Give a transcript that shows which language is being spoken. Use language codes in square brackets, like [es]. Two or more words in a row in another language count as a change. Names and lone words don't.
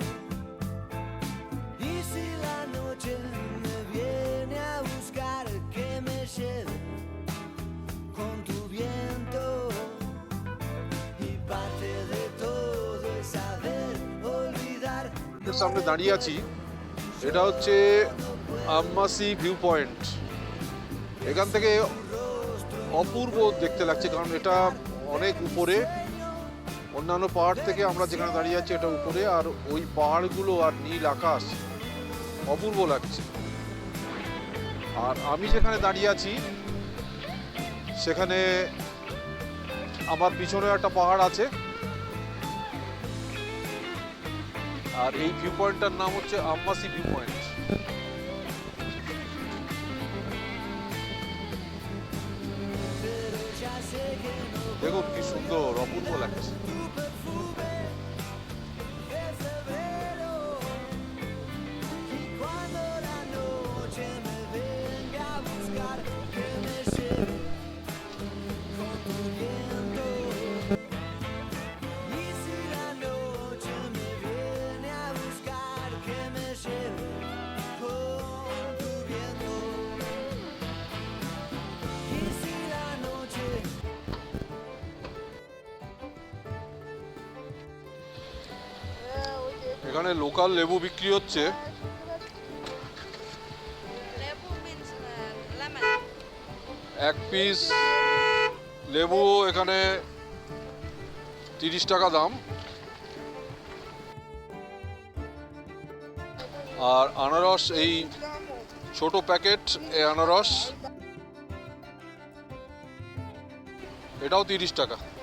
[es] Y si la noche me viene a buscar, que me lleve con tu viento. Y parte de todo es saber olvidar. [bn] এর সামনে দাঁড়িয়ে আছি, এটা হচ্ছে আম্মাসি [en] view point. [bn] এখান থেকে অপূর্ব দেখতে লাগছে, কারণ এটা অনেক উপরে, অন্যান্য পাহাড় থেকে আমরা যেখানে দাঁড়িয়ে আছি এটা উপরে, আর ওই পাহাড়গুলো আর নীল আকাশ অপূর্ব লাগছে। আর আমি যেখানে দাঁড়িয়ে আছি সেখানে আমার পিছনে একটা পাহাড় আছে, আর এই [en] view pointটার [bn] নাম হচ্ছে আম্মাসি [en] view point. [es] Pero ya sé que no [bn] দেখুন কি সুন্দর, অপূর্ব লাগছে। [es] tu perfume de febrero. Y cuando la noche me venga a buscar, que me lleve con tu viento. Y si la noche me viene a buscar, que me lleve con tu viento. Y si la noche [bn] এখানে লোকাল লেবু বিক্রি হচ্ছে, [en] Lebu means lemon. [bn] এক পিস লেবু এখানে 30 টাকা দাম। আর আনারস, এই ছোট প্যাকেট এই আনারস, এটাও 30 টাকা।